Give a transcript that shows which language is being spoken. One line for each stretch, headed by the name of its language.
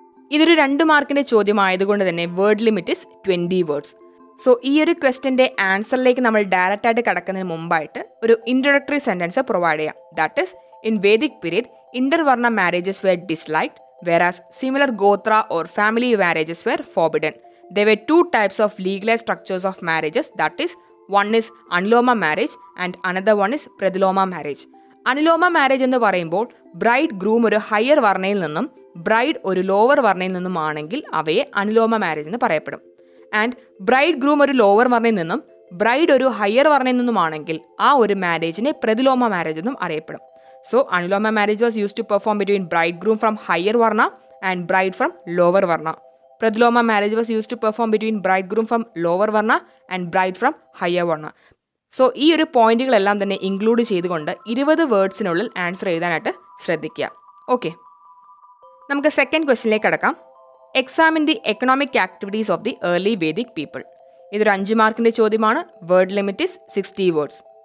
Malayalam: ഇതൊരു 2 മാർക്കിൻ്റെ ചോദ്യമായതുകൊണ്ട് തന്നെ
English: Word limit is 20 words.
Malayalam: So ഈ ഒരു ക്വസ്റ്റ്യൻ്റെ ആൻസറിലേക്ക് നമ്മൾ ഡയറക്റ്റായിട്ട് കടക്കുന്നതിന് മുമ്പായിട്ട് ഒരു ഇൻട്രൊഡക്ടറി സെൻറ്റൻസ് പ്രൊവൈഡ് ചെയ്യാം.
English: That is, in Vedic period intervarna marriages were disliked whereas similar gotra or family marriages were forbidden. There were 2 types of legalized structures of marriages, that is, one is aniloma marriage and another one is pradiloma marriage.
Malayalam: അനിലോമ marriage എന്ന് പറയുമ്പോൾ bride groom ഒരു higher വർണ്ണയിൽ നിന്നും bride ഒരു lower വർണ്ണയിൽ നിന്നും ആണെങ്കിൽ അവയെ അനിലോമ marriage എന്ന് പറയപ്പെടും. And bride groom ഒരു ലോവർ വർണ്ണയിൽ നിന്നും ബ്രൈഡ് ഒരു ഹയർ വർണ്ണയിൽ നിന്നുമാണെങ്കിൽ ആ ഒരു മാരേജിനെ പ്രതിലോമ മാരേജ് എന്നും അറിയപ്പെടും.
English: So, Aniloma marriage was used to perform between bridegroom from higher varna and bride from lower varna. Pradiloma marriage was used to perform between bridegroom from lower varna and bride from higher varna.
Malayalam: So, ഈ ഒരു പോയിന്റുകളെല്ലാം തന്നെ include ചെയ്തുകൊണ്ട് 20 വേർഡ്സിനുള്ളിൽ answer എഴുതാനായിട്ട് ശ്രദ്ധിക്കുക. Okay, നമുക്ക് second ക്വസ്റ്റ്യനിലേക്ക് കടക്കാം.
English: Examine the economic activities of the early Vedic people.
Malayalam: ഇതൊരു 5 മാർക്കിൻ്റെ ചോദ്യമാണ്.
English: Word limit is 60 words.